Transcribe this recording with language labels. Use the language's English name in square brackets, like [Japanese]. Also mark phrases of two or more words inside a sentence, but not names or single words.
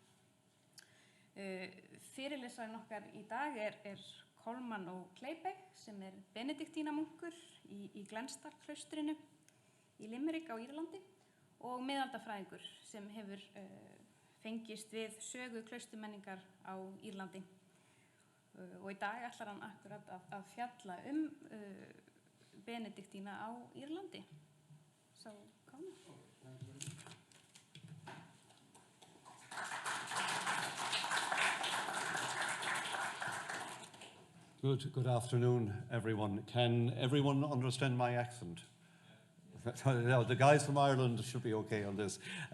[Icelandic] Fyrirlesarinn okkar í dag er Colmán Ó Clabaigh sem er Benediktínamunkur í Glenstarklaustrinu í Limerick á Írlandi og miðaldafræðingur sem hefur fengist við sögu klausturmenningar á Írlandi. Og í dag ætlar hann akkurat að fjalla Benediktína á Írlandi. [English] So, come on. Good afternoon, everyone. Can everyone understand my accent? No, the guys from Ireland should be okay on this.